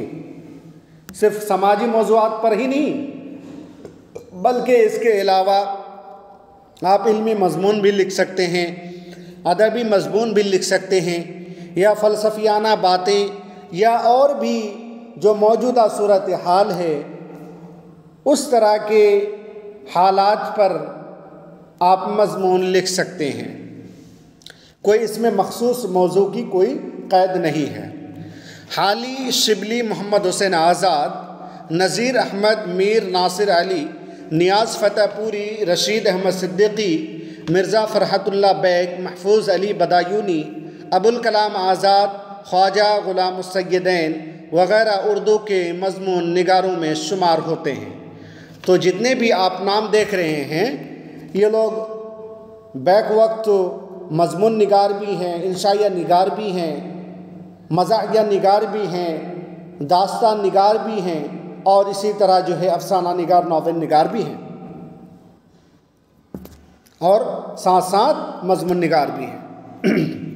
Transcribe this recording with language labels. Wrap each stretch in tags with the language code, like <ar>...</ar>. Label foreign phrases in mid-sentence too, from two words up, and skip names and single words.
<ur>صرف سماجی موضوعات پر ہی نہیں، بلکہ اس کے علاوہ آپ علمی مضمون بھی لکھ سکتے ہیں، ادبی مضمون بھی لکھ سکتے ہیں، یا فلسفیانہ باتیں، یا اور بھی جو موجودہ صورت حال ہے اس طرح کے حالات پر آپ مضمون لکھ سکتے ہیں. کوئی اس میں مخصوص موضوع کی کوئی قید نہیں ہے. حالی شبلی، محمد حسین آزاد، نذیر احمد، میر ناصر علی، نیاز فتح پوری، رشید احمد صدیقی، مرزا فرحت اللہ بیگ، محفوظ علی بدایونی، ابوالکلام آزاد، خواجہ غلام سیدین وغیرہ اردو کے مضمون نگاروں میں شمار ہوتے ہیں. تو جتنے بھی آپ نام دیکھ رہے ہیں، یہ لوگ بیک وقت مضمون نگار بھی ہیں، انشائیہ نگار بھی ہیں، مزاحیہ نگار بھی ہیں، داستان نگار بھی ہیں، اور اسی طرح جو ہے افسانہ نگار، ناول نگار بھی ہیں، اور ساتھ ساتھ مضمون نگار بھی ہیں.</ur>